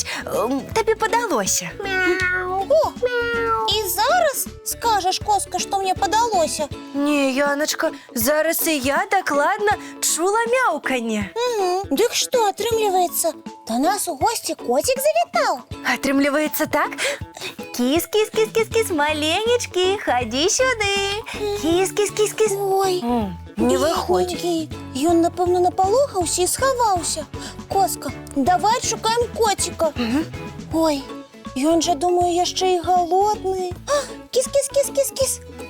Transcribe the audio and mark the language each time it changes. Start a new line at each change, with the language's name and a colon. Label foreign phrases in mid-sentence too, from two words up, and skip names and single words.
Belarusian: Табе падалося. О, і зараз скажаш, Коска, што мне падалося? Не, Яначка, зараз і я дакладна чула мяўканне. Дык што, атрымліваецца, да нас у госці коцік завітаў? Атрымліваецца так? Кіс-кіс-кіс-кіс-кіс, маленечкі, хадзі сюды. Кіс-кіс-кіс-кіс. Ой, Не выходзь. бедненькі, ён, напэўна, напалохаўся і схаваўся. Коска, давай шукаем коціка. Ой, ён жа, думаю, яшчэ і галодны. Кіс-кіс-кіс-кіс-кіс.